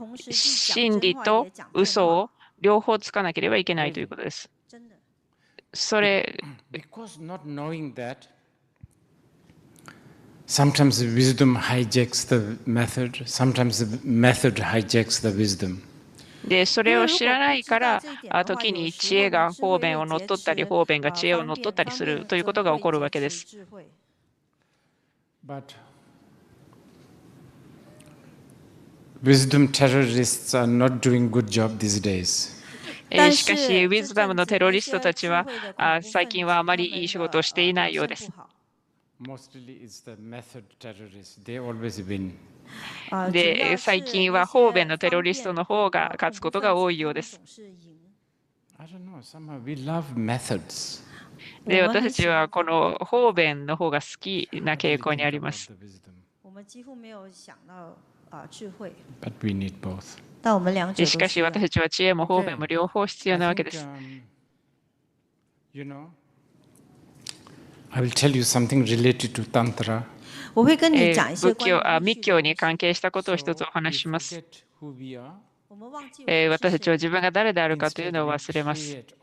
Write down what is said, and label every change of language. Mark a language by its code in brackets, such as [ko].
[ja] 真理と嘘を両方つかなければいけないということです。それ、 [en] because not knowing that, sometimes the wisdom hijacks the method, sometimes the method hijacks the wisdom. [ja] で、それを知らないから、時に知恵が方便を乗っ取ったり、方便が知恵を乗っ取ったりするということが起こるわけです。 [en] But wisdom terrorists are not doing good job these days. [ja] しかし、ウィズダムのテロリストたちは最近はあまりいい仕事をしていないようです。 [en] Mostly it's the method terrorists. They always win. [ja] で、最近は方便のテロリストの方が勝つことが多いようです。 [en] I don't know, somehow we love methods. [ja] で、私たちはこの方便の方が好きな傾向にあります。 [en] But we need both. [ja] しかし私たちは知恵も方便も両方必要なわけです。 [en] You know, I will tell you something related to Tantra. [ja] 密教に関係したことを一つお話しします。私たちは自分が誰であるかというのを忘れます。